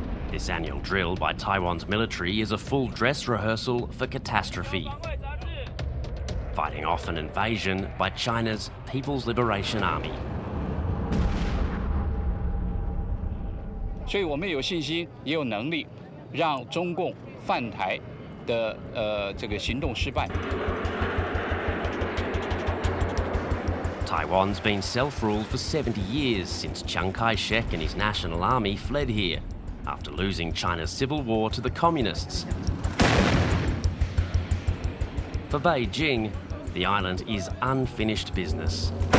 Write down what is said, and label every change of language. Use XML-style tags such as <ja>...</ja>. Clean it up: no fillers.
<en>This annual drill by Taiwan's military is a full dress rehearsal for catastrophe, fighting off an invasion by China's People's Liberation Army.</en> <zh>所以我们有信心，也有能力让中共犯台的这个行动失败。</zh> <en>Taiwan's been self-ruled for 70 years since Chiang Kai-shek and his national army fled here after losing China's civil war to the communists. For Beijing, the island is unfinished business.</en>